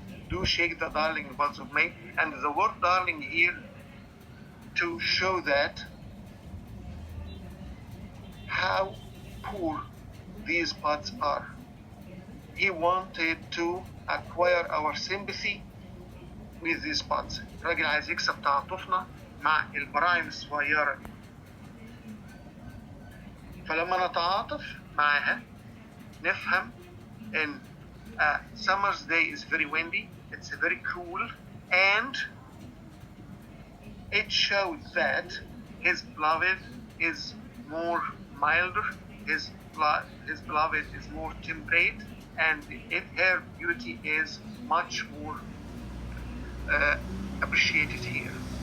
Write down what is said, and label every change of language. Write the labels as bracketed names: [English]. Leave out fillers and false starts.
[English] Do shake the darling buds of May. And the word darling here to show that how poor these pots are. He wanted to acquire our sympathy with these pots. [Arabic] الراجل عايز يكسب تعاطفنا مع البراعم الصغيرة دي. فلما نتعاطف معها نفهم ان [English] summer's day is very windy, it's very cool, and it shows that his beloved is more milder, his beloved is more temperate, and her beauty is much more appreciated here.